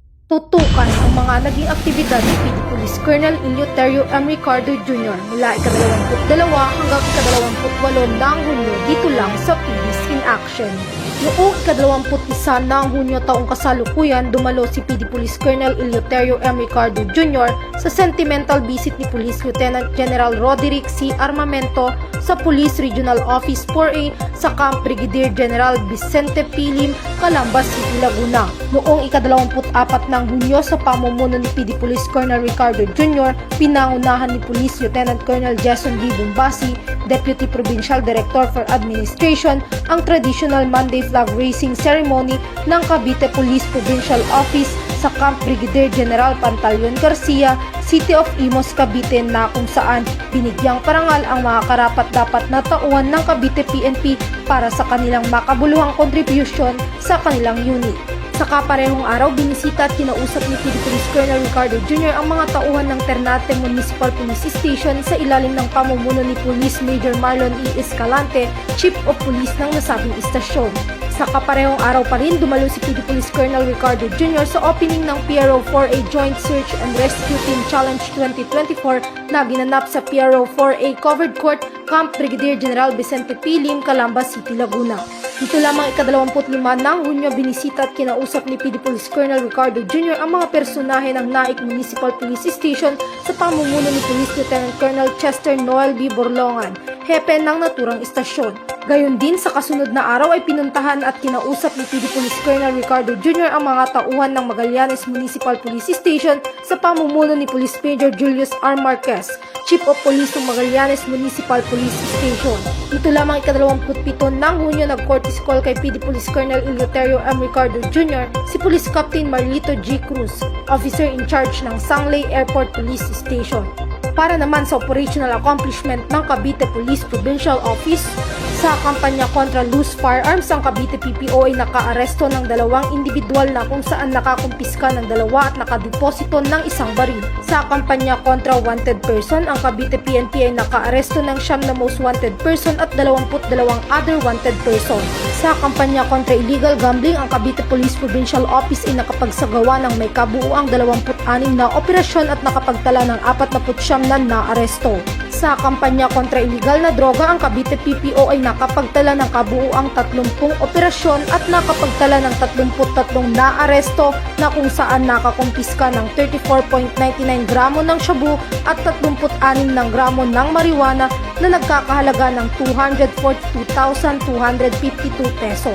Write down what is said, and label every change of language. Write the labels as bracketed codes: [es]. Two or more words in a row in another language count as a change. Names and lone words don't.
[tl] Tutukan ang mga naging aktibidad ni PD Police Colonel Eleuterio M. Ricardo Jr. mula ika-22 hanggang ika-28 ng Hunyo dito lang sa PD's in Action. Noong ika-21 ng Hunyo taong kasalukuyan, dumalo si PD Police Colonel Eleuterio M. Ricardo Jr. sa [en] sentimental visit [tl] ni Police Lieutenant General Roderick C. Armamento sa Police Regional Office 4A sa Camp Brigadier General Vicente P. Lim, Calambas City, Laguna. Noong ika-24 ng Hunyo sa pamumuno ni PD Police Colonel Ricardo Jr., pinangunahan ni Police Lieutenant Colonel Jason D. Bombasi, [en] Deputy Provincial Director for Administration, [tl] ang [en] traditional Monday flag raising ceremony [tl] ng Cavite Police Provincial Office sa Camp Brigadier General Pantaleon Garcia, City of Imus, Cavite, na kung saan binigyang parangal ang mga karapat-dapat na tauhan ng Cavite PNP para sa kanilang makabuluhang kontribusyon sa kanilang unit. Sa kaparehong araw, binisita at kinausap ni PD Police Colonel Ricardo Jr. ang mga tauhan ng Ternate Municipal Police Station sa ilalim ng pamumuno ni Police Major Marlon E. Escalante, [en] Chief of Police [tl] ng nasabing istasyon. Sa kaparehong araw pa rin, dumalo si PD Police Colonel Ricardo Jr. sa opening ng PRO 4A Joint Search and Rescue Team Challenge 2024 na ginanap sa PRO 4A Covered Court, Camp Brigadier General Vicente P. Lim, Calambas City, Laguna. Dito lamang ika-25 ng Hunyo, binisita at kinausap ni PD Police Colonel Ricardo Jr. ang mga personahe ng Naik Municipal Police Station sa pamumuno ni Police Lieutenant Colonel Chester Noel B. Borlongan, hepe ng naturang istasyon. Gayon din, sa kasunod na araw ay pinuntahan at kinausap ni PD Police Colonel Ricardo Jr. ang mga tauhan ng Magallanes Municipal Police Station sa pamumuno ni Police Major Julius R. Marquez, [en] Chief of Police [tl] ng Magallanes Municipal Police Station. Ito lamang ika-27 ng Hunyo, nag- [en] courtesy call [tl] kay PD Police Colonel Eleuterio M. Ricardo Jr. si Police Captain Marlito G. Cruz, [en] Officer in Charge [tl] ng Sangley Airport Police Station. Para naman sa [en] operational accomplishment [tl] ng Cavite Police Provincial Office, sa kampanya kontra [en] loose firearms, [tl] ang Cavite PPO ay nakaaresto ng 2 individual na kung saan nakakumpiska ng 2 at nakadeposito ng 1 baril. Sa kampanya kontra [en] wanted person, [tl] ang Cavite PNP ay nakaaresto ng 9 na [en] most wanted person [tl] at 22 [en] other wanted person. [tl] Sa kampanya kontra [en] illegal gambling, [tl] ang Cavite Police Provincial Office ay nakapagsagawa ng may kabuuang 26 na operasyon at nakapagtala ng 49 na naaresto. Sa kampanya kontra illegal na droga, ang Cavite PPO ay nakapagtala ng kabuuang 30 operasyon at nakapagtala ng 33 na aresto na kung saan nakakumpiska ng 34.99 gramo ng shabu at 36 ng gramo ng marijuana na nagkakahalaga ng 242,252 pesos.